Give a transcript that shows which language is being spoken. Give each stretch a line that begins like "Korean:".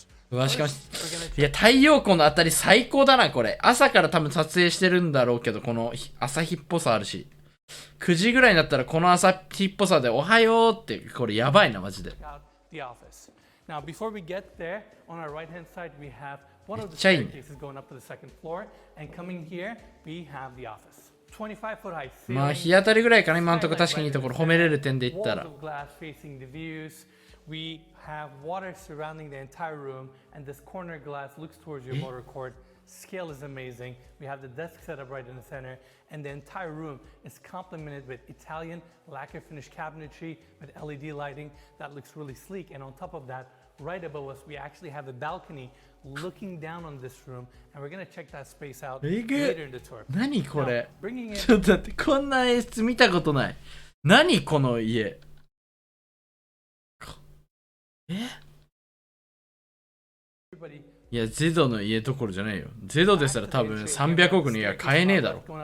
Japanese: うわ、しかし、いや、太陽光の当たり最高だな、これ。朝から多分撮影してるんだろうけど、この朝日っぽさあるし。 9時ぐらいになったらこの朝日っぽさでおはようって、これやばいなマジで。
English: The office. Now, before we get there, on our right-hand side, we have one of the
Japanese: めっちゃいいね。
English: staircases going up to the second floor, and coming here, we have the office. 25-foot high
Japanese: まあ
English: ceiling,
Japanese: 日当たりぐらいかな今のところ。確かにいいところ褒めれる点で言ったら
English: walls of glass facing the views. We have water surrounding the entire room, and this corner glass looks towards your motor court. Scale is amazing. We have the desk set up right in the center, and the entire room is complemented with Italian lacquer finish cabinetry with LED lighting that looks really sleek. And on top of that, right above us, we actually have a balcony looking down on this room, and we're going to check that space out later in the tour.
Japanese: 何これ
English: Now, bringing in
Japanese: ちょっと待って、こんな演出見たことない。何この家。
English: everybody
Japanese: いや、ゼドの家どころじゃないよ。ゼドですら多分300億の家は買えねえだろ。